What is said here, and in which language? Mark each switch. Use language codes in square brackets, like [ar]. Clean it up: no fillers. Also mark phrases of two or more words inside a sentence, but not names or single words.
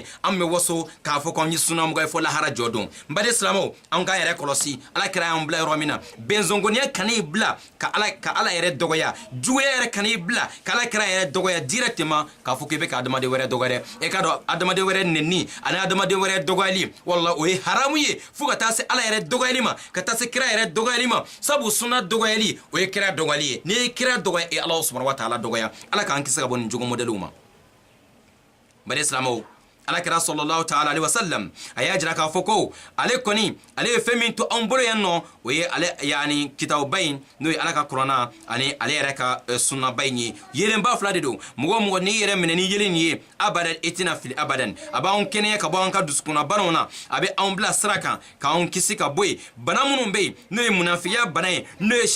[bm] an bɛ waso k'a fɔ ko an ye sunamɔgɔya fɔ lahara jɔ don n baden silamɛw an k'an yɛrɛ kɔlɔsi ala kira y'an bila yɔrɔ min na bɛnzɔngɔniya kan'i bila ka ala yɛrɛ dɔgɔya juguya yɛrɛ kan'i bila ka ala kira yɛrɛ dɔgɔya directement k'a fɔ k'i bɛ ka adamaden wɛrɛ dɔgɔya dɛ e k'a dɔn adamaden wɛrɛ nɛnni ani adamaden wɛrɛ dɔgɔyali wala o ye haramu ye fo ka taa se ala yɛrɛ dɔgɔyali ma ka taa se kira yɛrɛ dɔgɔyali ma sabu sunna dɔgɔyali o ye kira dɔgɔyali ye n'i ye kira dɔgɔya e ala [ar] سبحانه وتعالى [bm] dɔgɔya ala k'an kisi ka bɔ nin jogo modèlew ma bari silamɛw ala kira [ar] صلى الله تعالى عليه وسلم [bm] a y'a jira k'a fɔ ko ale kɔni ale ye fɛn min to an bolo yan nɔ o ye ale yani kitabuba in n'o ye ala ka kuranna ani ale yɛrɛ ka sunnaba in ye yelenba fila de don mɔgɔ mɔgɔ n'i yɛrɛ minɛ ni yelen ye abadan i tɛna fili abadan a b'anw kɛnɛya ka bɔ an ka dusukunna banaw na a bɛ anw bila sira kan k'anw kisi ka bɔ yen bana minnu bɛ yen n'o ye munafiya bana ye n'o ye